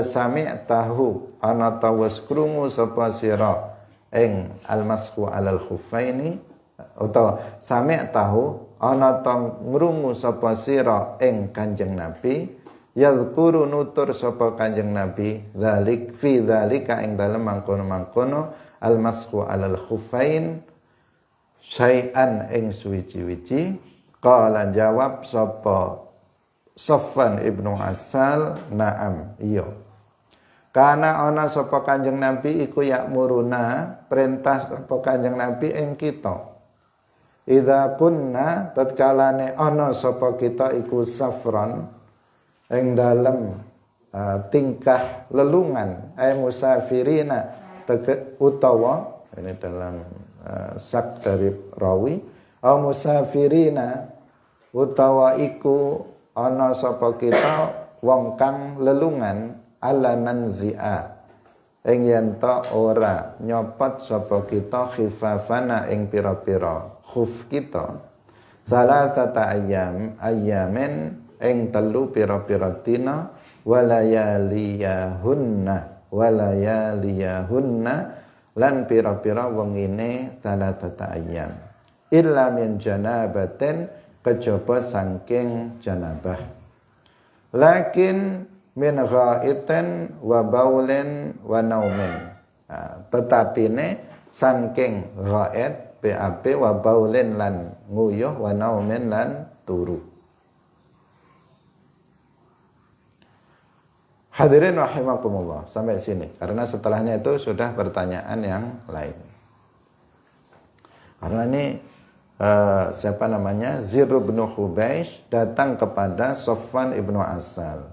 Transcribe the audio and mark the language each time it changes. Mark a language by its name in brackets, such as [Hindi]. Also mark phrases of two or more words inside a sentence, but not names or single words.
[Javanese] sami'tahu ana ta wis krungu sapa sira ing [Arabic] المسح على الخفين [Javanese] utawa sami'tahu ana ta ngrungu sapa sira ing Kanjeng Nabi yadhkuru nutur sapa Kanjeng Nabi [Arabic] ذلك في ذلك [Javanese] ing dalem mangkono-mangkono [Arabic] المسح على الخفين شيئا [Javanese] ing suwiji-wiji. Qala jawab sapa Safwan ibnu Asal na'am iya. Karena ana sapa Kanjeng Nabi iku ya'muruna perintah sapa Kanjeng Nabi ing kita. [Arabic] إذا كنا [Javanese] tatkalane ana sapa kita iku safran ing dalem tingkah lelungan musafirina utawa [Indonesian] ini dalam sak dari rawi [Javanese] musafirina utawa iku ana sapa kita wong kang lelungan [Arabic] ألا ننزع [Javanese] ing yen ta ora nyopot sapa kita khifafana ing pira-pira khuf kita [Arabic] ثلاثة أيام [Javanese] ing telu pira-pira dina [Arabic] وليالیهن [Javanese] lan pira-pira wengine [Arabic] ثلاثة أيام إلا من جنابة [Javanese] kejaba saking janabah [Arabic] لكن من غائط وبول ونوم [Javanese] tetapi ne saking ghaid BAB [Arabic] وبول [Javanese] lan nguyuh [Arabic] ونوم [Javanese] lan turu. [Arabic] حاضرين رحمكم الله, [Indonesian] sampai sini karena setelahnya itu sudah pertanyaan yang lain. Karena ini siapa namanya Zirru bin Hubaish datang kepada Safwan ibnu Asal.